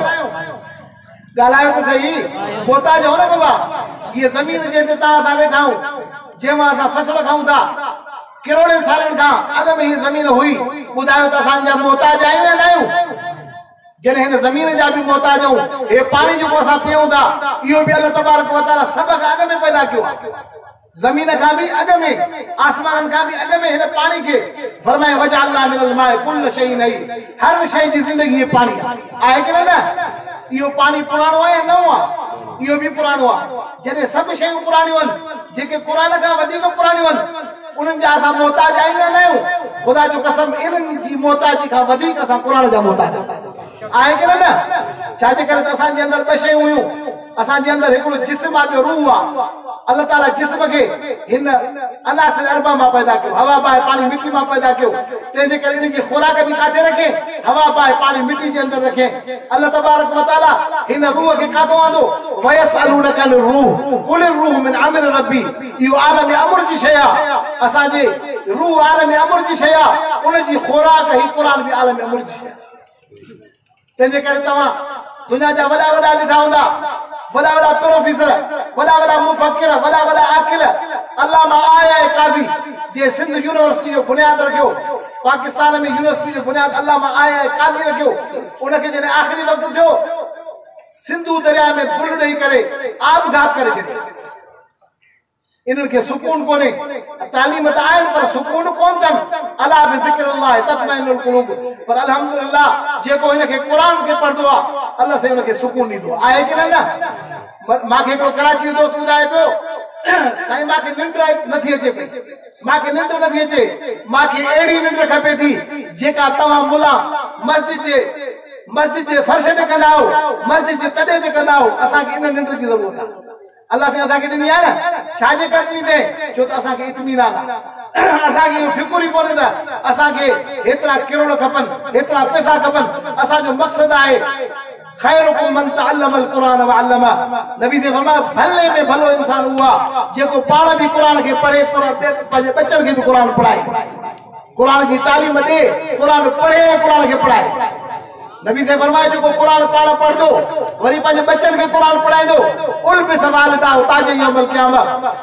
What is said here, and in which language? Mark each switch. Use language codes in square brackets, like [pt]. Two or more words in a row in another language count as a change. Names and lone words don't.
[sd] ॻाल्हायो त सही, मोहताज हो न बाबा। हीअ ज़मीन जे ते तव्हां असां वेठा आहियूं, जंहिंमां असां फसल खाऊं था, करोड़े सालनि खां अॻु में हीअ ज़मीन हुई। ॿुधायो त असांजा मोहताज आहियूं या न आहियूं? जॾहिं हिन ज़मीन जा बि मोहताज आहियूं, हे पाणी जेको असां पीऊं था इहो बि अल्लाह तबारक व तआला सभ खां अॻु में पैदा कयो आहे। ज़मीन खां बि अॻु में, आसमाननि खां बि अॻु में हिन पाणी खे फरमाए [ar] وجعلنا من الماء كل شيء حي, [sd] हर शइ जी ज़िंदगी पाणी आहे कि न? इहो पाणी पुराणो आहे या नओं आहे? इहो बि पुराणो आहे। जॾहिं सभु शयूं पुराणियूं आहिनि, जेके क़ुरान खां वधीक पुराणियूं आहिनि, उन्हनि जा असां मोहताज आहियूं या न आहियूं? ख़ुदा जो कसम, इन्हनि जी मोहताजी खां वधीक असां क़ुरान जा मोहताज आहे कि न? छाजे करे त असांजे अंदर 2 शयूं हुयूं, असांजे अंदरि हिकिड़ो जिस्म आहे जो रूह आहे। अल्लाह ताला जिस्म खे हिन अनासिर अरबा मां पैदा कयो, हवा पाए पाणी मिट्टी मां पैदा कयो। तंहिंजे करे इनजी खुराक बि काथे रखे, हवा पाए पाणी मिट्टी जे अंदरि रखे। अल्लाह तबारक व तआला हिन रूह खे काथो आंदो, [ar] ويسألونك عن الروح قل الروح من أمر ربي. [sd] इहो आलम अमर जी शइ आहे। असांजे रूह आलम अमर जी शइ आहे, उनजी खुराक ही क़ुरान बि आलम अमर जी शइ आहे। तंहिंजे करे तव्हां दुनिया जा वॾा वॾा ॾिठा हूंदा, वॾा वॾा प्रोफेसर, वॾा वॾा मुफ़क्किर, वॾा वॾा आकिल, अल्लामा आया काज़ी जे सिंध यूनिवर्सिटी जो बुनियाद रखियो, पाकिस्तान में यूनिवर्सिटी जो बुनियाद अल्लामा आया काज़ी रखियो। उनखे जॾहिं आख़िरी वक़्तु थियो, सिंधु दरिया में बुल ॾेई करे आबघात करे छॾियो। इन्हनि खे सुकून कोन्हे, तालीम त आहिनि पर सुकून कोन अथनि। [ar] ألا بذكر الله تطمئن القلوب. [sd] पर अल्हम्दुलिल्लाह जेको हिनखे क़ुरान खे पढ़ंदो आहे, अल्लाह से हुनखे सुकून ॾींदो आहे की न। मूंखे हिकिड़ो कराची जो दोस्त ॿुधाए पियो, साईं मूंखे निंड नथी अचे पई, मूंखे निंड नथी अचे, मूंखे अहिड़ी निंड खपे थी जेका तव्हां मुला मस्जिद जे फर्श ते कंदा आहियो, मस्जिद जे तॾे ते कंदा आहियो। असांखे इन निंड जी ज़रूरत आहे। अल्लाह से असांखे ॾिनी आहे न, छाजे करे ॾींदे, छो त असांखे इत्मीनान आहे। असांखे इहो फिकुर ई कोन्हे त असांखे हेतिरा किरोड़ खपनि, हेतिरा पैसा खपनि। असांजो मक़सदु आहे [ar] خيركم من تعلم القرآن وعلمه. [sd] नबी से फरमाया भले में भलो इंसान हुआ जेको पाण भी क़ुरान खे पढ़े, पंहिंजे बच्चनि खे बि क़ुरान पढ़ाए, क़ुरान जी तालीम ॾे, क़ुरान पढ़े, क़ुरान खे पढ़ाए। नबी से फरमाया जो कुरान पाण पढ़दो वरी पंहिंजे बच्चन खे कुरान पढ़ाईंदो, उल बि संभालदा [ar] تاج يوم القيامة.